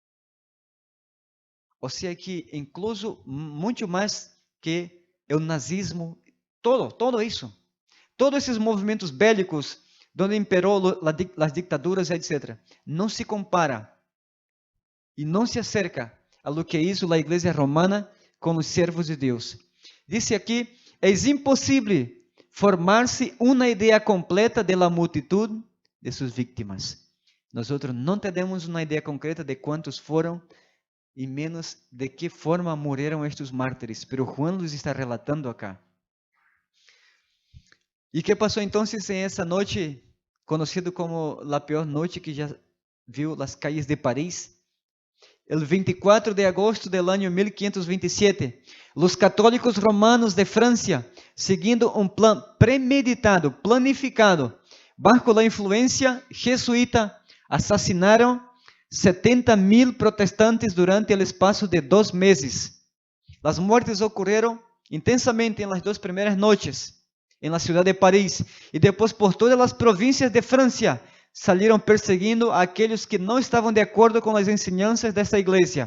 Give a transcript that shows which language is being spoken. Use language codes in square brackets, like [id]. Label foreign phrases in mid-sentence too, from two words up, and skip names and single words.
[pt] Ou seja, que incluso muito mais que o nazismo, todo isso, todos esses movimentos bélicos, onde imperou as dictaduras, etc., não se compara e não [es] se acerca a lo que hizo [pt] a Igreja Romana com os servos de Deus. Dice aqui, é impossível formar-se uma ideia completa da multitud de suas vítimas. Nós não temos uma ideia concreta de quantos foram e menos de que forma morreram estes mártires, [es] pero Juan los está relatando acá. [pt] E que passou então em essa noite, conhecido como a pior noite que já viu as calles de Paris? [es] El 24 de agosto del año 1527, los católicos romanos de Francia, [pt] seguindo um [es] plan premeditado, planificado, bajo la influencia jesuita, [pt] assassinaram 70.000 protestantes durante o espaço de 2 meses. As mortes ocorreram intensamente nas 2 primeiras noites, na cidade de Paris, e depois por todas as províncias de França, saíram perseguindo aqueles que não estavam de acordo com as ensinanças dessa igreja.